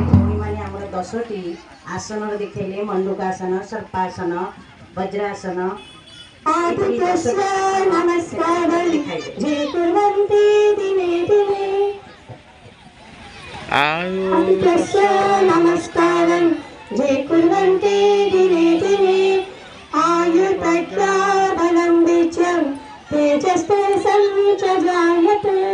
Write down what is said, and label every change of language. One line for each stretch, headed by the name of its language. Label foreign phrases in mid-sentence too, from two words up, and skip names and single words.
Odia: ଭଉଣୀ ମାନେ ହମର 10ଟି ଆସନ ଦେଖିଲେ ମଣ୍ଡୂକାସନ ସର୍ପାସନ ବଜ୍ରାସନ
Sanskrit: नमस्कार जे कुर्वन्ति दिने दिने नमस्कार जे कुर्वन्ति दिने दिने आयुर्प्रज्ञा बलं विद्यं तेजस्तेजं च जायते।